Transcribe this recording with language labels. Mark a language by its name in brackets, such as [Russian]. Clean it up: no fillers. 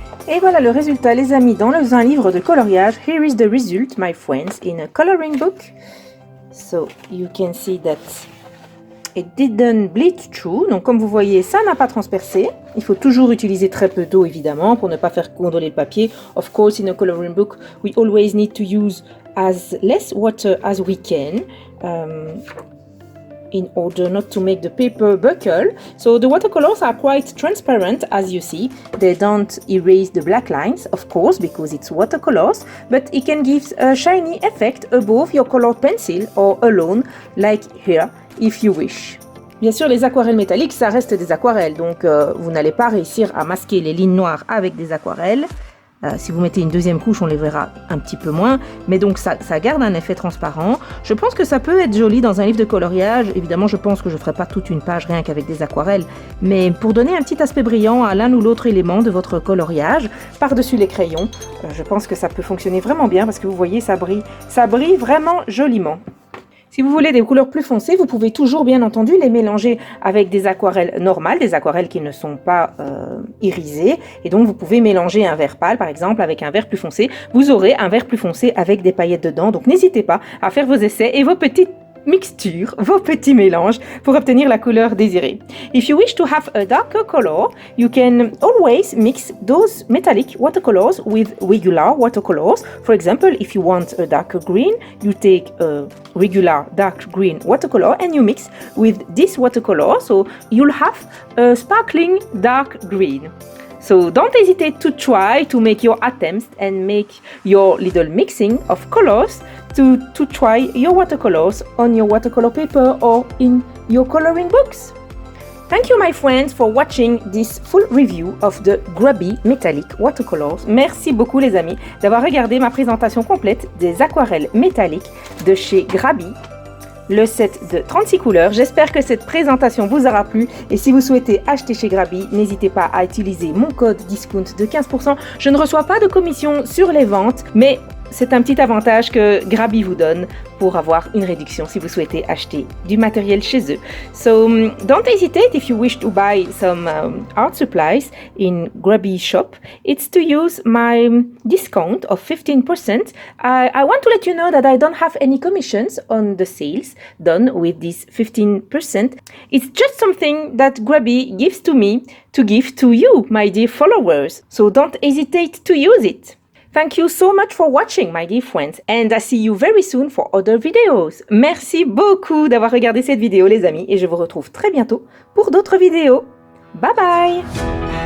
[French] Et voilà le résultat les amis dans un livre de coloriage. [English] Here is the result my friends in a coloring book. So you can see that it didn't bleed through. [French] Donc comme vous voyez ça n'a pas transpercé. Il faut toujours utiliser très peu d'eau évidemment pour ne pas faire gondoler le papier. [English] Of course in a coloring book we always need to use as less water as we can. In order not to make the paper buckle. So the watercolors are quite transparent as you see. They don't erase the black lines, of course, because it's watercolors, but it can give a shiny effect above your colored pencil or alone, like here, if you wish. [French] Bien sûr, les aquarelles métalliques, ça reste des aquarelles, donc vous n'allez pas réussir à masquer les lignes noires avec des aquarelles. Si vous mettez une deuxième couche, on les verra un petit peu moins. Mais donc, ça garde un effet transparent. Je pense que ça peut être joli dans un livre de coloriage. Évidemment, je pense que je ne ferai pas toute une page rien qu'avec des aquarelles. Mais pour donner un petit aspect brillant à l'un ou l'autre élément de votre coloriage, par-dessus les crayons, je pense que ça peut fonctionner vraiment bien parce que vous voyez, ça brille vraiment joliment. Si vous voulez des couleurs plus foncées, vous pouvez toujours bien entendu les mélanger avec des aquarelles normales, des aquarelles qui ne sont pas irisées. Et donc vous pouvez mélanger un vert pâle par exemple avec un vert plus foncé. Vous aurez un vert plus foncé avec des paillettes dedans. Donc n'hésitez pas à faire vos essais et vos petites mixtures, vos petits mélanges pour obtenir la couleur désirée. [English] If you wish to have a darker color, you can always mix those metallic watercolors with regular watercolors. For example, if you want a darker green, you take a regular dark green watercolor and you mix with this watercolor, so you'll have a sparkling dark green. So don't hesitate to try to make your attempts and make your little mixing of colors to try your watercolors on your watercolor paper or in your coloring books. Thank you, my friends, for watching this full review of the Grubby Metallic Watercolors. [French] Merci beaucoup, les amis, d'avoir regardé ma présentation complète des aquarelles métalliques de chez Grabby. Le set de 36 couleurs. J'espère que cette présentation vous aura plu et si vous souhaitez acheter chez Grabby, n'hésitez pas à utiliser mon code discount de 15%. Je ne reçois pas de commission sur les ventes, mais c'est un petit avantage que Grabby vous donne pour avoir une réduction si vous souhaitez acheter du matériel chez eux. [English] So don't hesitate if you wish to buy some art supplies in Grabby shop. It's to use my discount of 15%. I want to let you know that I don't have any commissions on the sales done with this 15%. It's just something that Grabby gives to me to give to you, my dear followers. So don't hesitate to use it. Thank you so much for watching, my dear friends, and I see you very soon for other videos. [French] Merci beaucoup d'avoir regardé cette vidéo, les amis, et je vous retrouve très bientôt pour d'autres vidéos. Bye bye!